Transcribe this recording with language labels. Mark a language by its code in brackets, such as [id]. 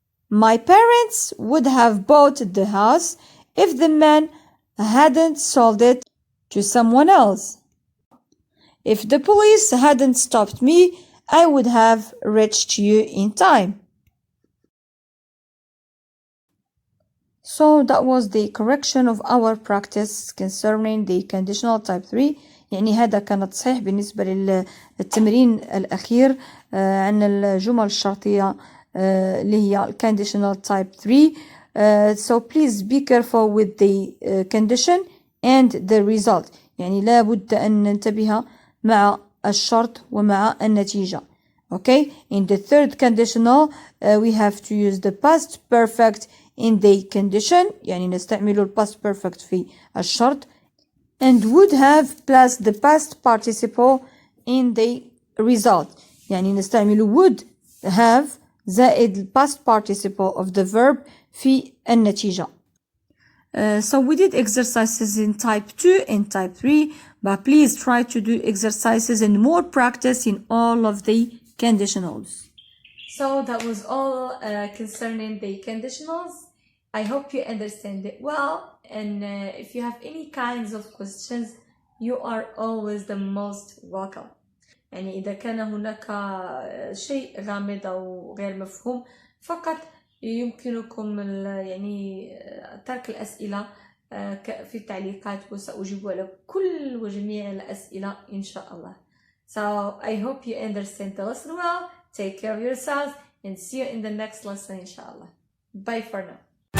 [en] My parents would have bought the house if the man hadn't sold it to someone else. If the police hadn't stopped me, I would have reached you in time. So that was the correction of our practice concerning the conditional type 3. [ar] يعني هذا كان صحيح بالنسبة للتمرين الأخير عن الجمل الشرطية اللي هي conditional type 3. [en] So please be careful with the condition and the result. [ar] يعني لا بد أن ننتبه مع الشرط ومع النتيجة. [en] Okay, in the third conditional we have to use the past perfect in the condition. [ar] يعني نستعمل [en] past perfect [ar] في الشرط [en] and would have plus the past participle in the result. [ar] يعني نستعمل [en] would have [ar] زائد [en] past participle of the verb [ar] في النتيجة. [en] So we did exercises in type 2 and type 3, but please try to do exercises and more practice in all of the conditionals. So that was all concerning the conditionals. I hope you understand it well, and if you have any kinds of questions, you are always the most welcome. [ar] يعني إذا كان هناك شيء غامض أو غير مفهوم فقط يمكنكم يعني ترك الأسئلة في التعليقات وسأجيب على كل وجميع الأسئلة إن شاء الله. [en] So I hope you understand the lesson well. Take care of yourselves and see you in the next lesson inshallah. Bye for now.